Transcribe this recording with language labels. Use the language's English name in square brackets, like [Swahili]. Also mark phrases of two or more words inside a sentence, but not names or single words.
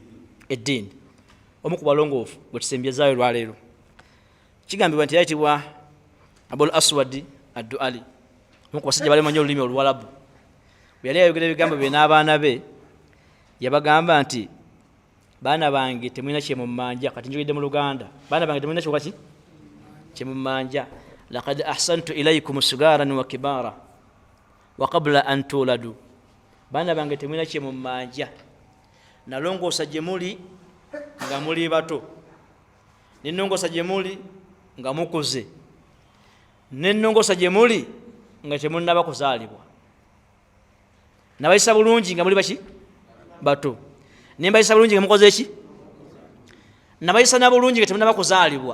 [Ganda] Omu ku balongoofu bwe tusembyezzaayo olwaleero kigambibwa nti yayitibwa Abul Aswad ad-Duali, omu ku basajja balemanyi olulimi Oluwalabu. Bwe yali ayogera ebigambo bye n'abaana be yabagamba nti baana bange temulina kye mumanja. Kati njogedde mu Luganda, baana bange temulina kyokaki kye mumanja. [Arabic] لقد أحسنت إليكم صغارا وكبارا وقبل أن تولدوا. [Ganda] Baana bange temulina kye mumanja, nalongoosa gye muli nga muli bato, nennongoosa gye muli nga mukuze, nennongoosa gye muli nga temunnaba kuzaalibwa. Nabayisa bulungi nga muli baki bato, nembayisa bulungi nga mukoze ki, nabayisa na bulungi nga temunnaba kuzaalibwa.